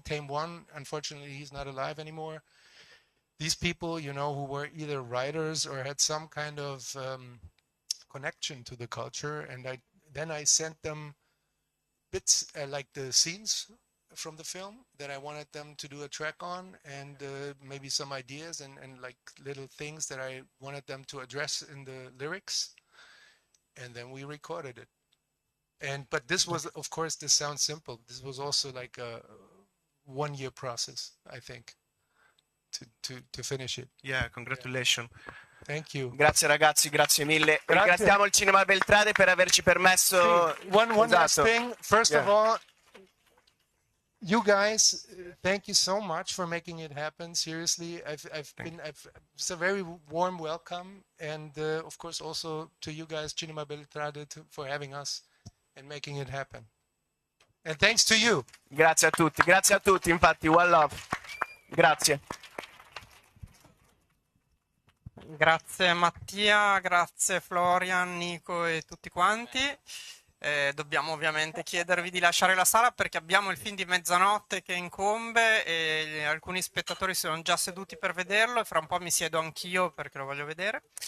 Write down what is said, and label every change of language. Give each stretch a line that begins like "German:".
English: Tame One, unfortunately, he's not alive anymore. These people, you know, who were either writers or had some kind of connection to the culture, and then I sent them bits like the scenes from the film that I wanted them to do a track on, and maybe some ideas and like little things that I wanted them to address in the lyrics, and then we recorded it. But this was, of course, this sounds simple. This was also like a 1-year process, I think, to finish it. Yeah, congratulations. Thank you.
Italian: Grazie ragazzi, grazie mille. Ringraziamo il Cinema Beltrade per averci permesso.
English: One last thing. First of all, you guys, thank you so much for making it happen. Seriously, it's a very warm welcome, and of course also to you guys, Cinema Beltrade, for having us and making it happen. And thanks to you.
Italian: Grazie a tutti, infatti,
English: one love.
Italian: Grazie. Grazie Mattia, grazie Florian, Nico e tutti quanti. Dobbiamo ovviamente chiedervi di lasciare la sala perché abbiamo il film di mezzanotte che incombe e alcuni spettatori si sono già seduti per vederlo e fra un po' mi siedo anch'io perché lo voglio vedere.